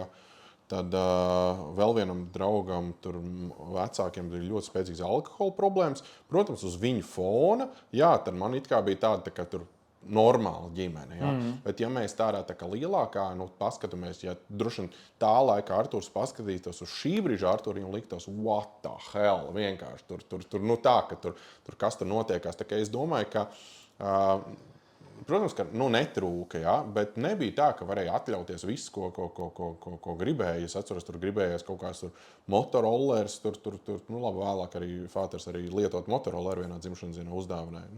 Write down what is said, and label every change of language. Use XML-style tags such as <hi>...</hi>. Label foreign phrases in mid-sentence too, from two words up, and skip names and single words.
<lv>Tad vēl vienam draugam, tur vecākiem bija ļoti spēcīgas alkohola problēmas. Protams, uz viņu fona, jā, tad man it kā bija tāda, ka tur normāla ģimene. Ja? Bet ja mēs tādā tā kā lielākā, paskatāmies, ja droši vien tā laika Arturs paskatītos uz šī brīža Arturu, viņam liktos,</lv> <en>what the hell,</en> <lv>vienkārši tur tā, ka tur kas tur notiekās. Tā kā es domāju, ka... Protams, ka netrūka, ja, bet nebija tā, ka varēja atļauties visu, ko gribēja. Es atceros, tur gribējās kaut kāds motorolleris, labi, vēlāk arī fāters arī lietot motorolleru vienā dzimšanas dienā uzdāvināja.</lv>